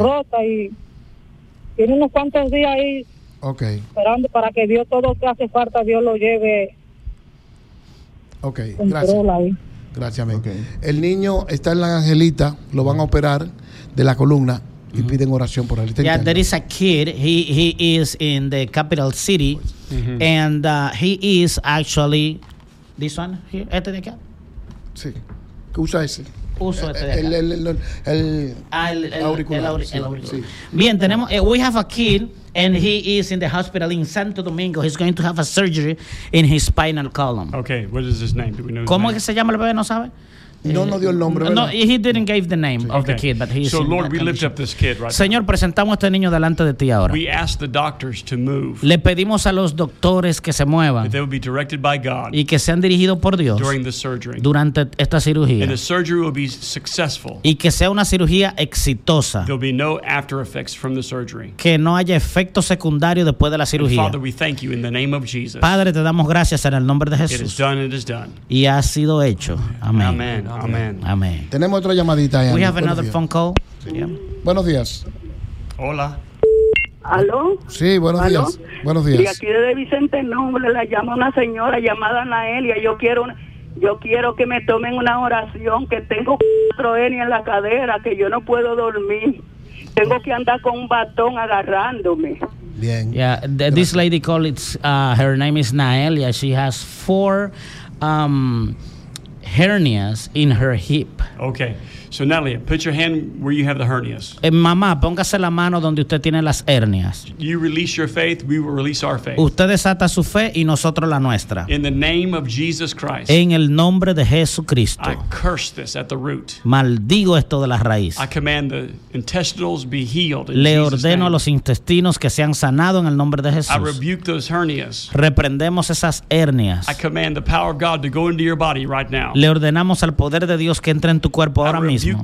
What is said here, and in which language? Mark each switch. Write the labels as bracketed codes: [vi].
[es] Rota y tiene unos cuantos días ahí [en] okay. [es] Esperando para que Dios todo lo que hace falta, Dios lo lleve. Ok, gracias. Gracias, amén. Okay. El niño está en la Angelita, lo van a operar de la columna y mm-hmm. piden oración por él. Yeah, entiendo. [en] There is a kid, he is in the capital city, mm-hmm. and he is actually, this one here, [es] este de acá. Sí. ¿Qué usa ese? Uso este de acá. El auricular. Bien, tenemos. [en] We have a kid and he is in the hospital in Santo Domingo. He's going to have a surgery in his spinal column. Okay, what is his name? Do we know? [es] ¿Cómo es que se llama el bebé? ¿No sabe? No, no dio el nombre. No, ¿verdad? [en] He didn't give the name of the kid, but he's so, Lord, we lift up this kid right. [es] Señor, presentamos a este niño delante de ti ahora. [en] We ask the doctors to move. [es] Le pedimos a los doctores que se muevan. [en] They will be directed by God. [es] Y que sean dirigidos por Dios. [en] During the surgery. [es] Durante esta cirugía. [en] And the surgery will be successful. [es] Y que sea una cirugía exitosa. [en] There will be no after effects from the surgery. [es] Que no haya efectos secundarios después de la cirugía. [en] Father, we thank you in the name of Jesus. [es] Padre, te damos gracias en el nombre de Jesús. [en] It is done. It is done. [es] Y ha sido hecho. Amén. Amen. Amén. Amén. Tenemos otra llamadita. [en] We have another phone call. [es] Sí. Yeah. Buenos días. Hola. ¿Aló? Sí, buenos días. Buenos días. Y aquí desde Vicente Nombre la llama una señora llamada Naelia. Yo quiero que me tomen una oración, que tengo 4 hernias en la cadera, que yo no puedo dormir. Tengo que andar con un bastón agarrándome. Bien. [en] Yeah, this lady called her name is Naelia. She has 4 hernias in her hip. Okay. So Natalia, put your hand where you have the hernias. [es] Mamá, póngase la mano donde usted tiene las hernias. [en] You release your faith, we will release our faith. [es] Usted desata su fe y nosotros la nuestra. [en] In the name of Jesus Christ. [es] En el nombre de Jesucristo. [en] I curse this at the root. [es] Maldigo esto de la raíz. [en] I command the intestinals be healed. [es] Le ordeno a los intestinos que sean sanados en el nombre de Jesús. [en] I rebuke those hernias. [es] Reprendemos esas hernias. [en] I command the power of God to go into your body right now. [es] Le ordenamos al poder de Dios que entre en tu cuerpo ahora mismo.